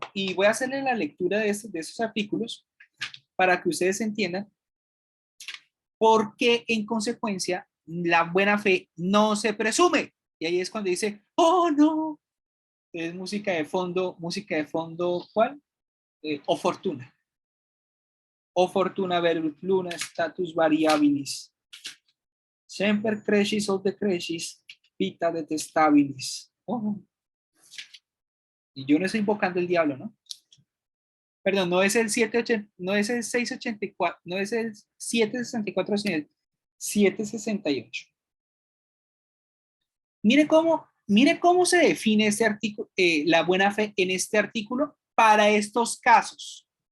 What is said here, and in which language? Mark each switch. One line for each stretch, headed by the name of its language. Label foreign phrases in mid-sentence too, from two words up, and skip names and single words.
Spanish: Y voy a hacerle la lectura de esos artículos para que ustedes entiendan por qué, en consecuencia, la buena fe no se presume. Y ahí es cuando dice, oh, no. Es música de fondo, ¿cuál?
Latin: O fortuna. O fortuna verunt luna status variabilis. Semper crescis o decrescis, vita detestabilis.
Spanish: Oh. Y yo no estoy invocando el diablo, ¿no? Perdón, no es el 780, no es el 684, no es el 764, sino el 768. Mire cómo se define este artículo, la buena fe en este artículo para estos casos.